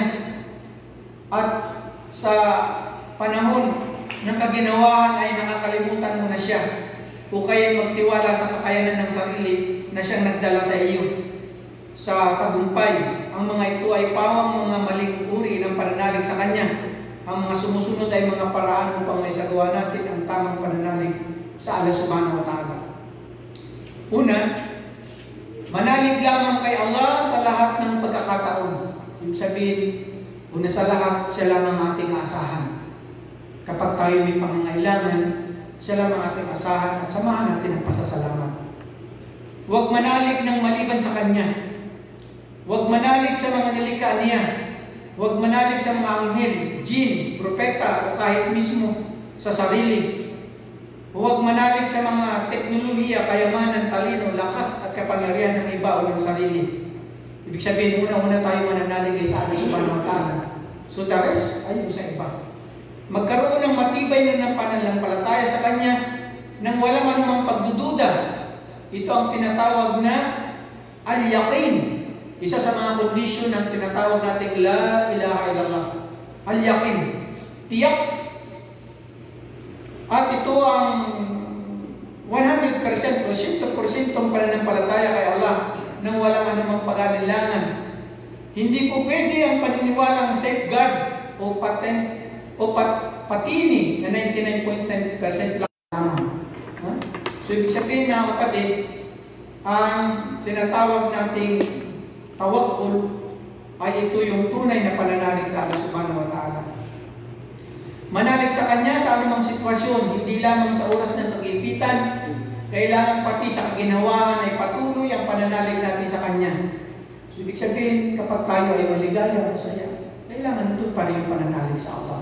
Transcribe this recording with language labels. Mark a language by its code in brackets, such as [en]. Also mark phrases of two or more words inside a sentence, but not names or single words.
[tl] At sa panahon ng kaginawahan ay nakakalimutan mo na siya, o kaya magtiwala sa kakayanan ng sarili na siyang nagdala sa iyo sa tagumpay. Ang mga ito ay pawang mga maling uri ng pananalig sa Kanya. Ang mga sumusunod ay mga paraan upang may sagawa natin ang tamang pananalig sa Allah [ar] سبحانه وتعالى. [tl] Una, manalig lamang kay Allah sa lahat ng pagkakataon. Ibig sabihin, una sa lahat, siya lamang ating asahan. Kapag tayo may pangangailangan, siya lamang ating asahan at samahan natin ang pasasalamat. Huwag manalig ng maliban sa Kanya. Huwag manalig sa mga nilikha niya. Huwag manalig sa mga anghel, jin, propeta o kahit mismo sa sarili. Huwag manalig sa mga teknolohiya, kayamanan, talino, lakas at kapangyarihan ng iba o ng sarili. Ibig sabihin, una-una tayo mananalig sa Allah [ar] سبحانه وتعالى. [en] So the rest [tl] ay sa iba. Magkaroon ng matibay na pananampalataya sa Kanya nang walang anumang pagdududa. Ito ang tinatawag na al-yaqin. Isa sa mga kondisyon ng tinatawag nating [ar] لا إله إلا الله. [tl] Al-yaqin. Tiyak. At ito ang 100% o 100% pananampalataya kay Allah nang walang anumang pag-alinlangan. Hindi po pwede ang paniniwalang safeguard o patini na 99.9% lang lamang. So, ibig sabihin mga kapatid, ang tinatawag nating tawakkul ay ito yung tunay na pananalig sa Allah [ar] سبحانه وتعالى. [tl] Manalig sa Kanya sa anumang sitwasyon, hindi lamang sa oras ng kagipitan, kailangan pati sa kaginawahan ay patuloy ang pananalig natin sa Kanya. So, ibig sabihin, kapag tayo ay maligaya, masaya, kailangan ito pa rin yung pananalig sa Allah.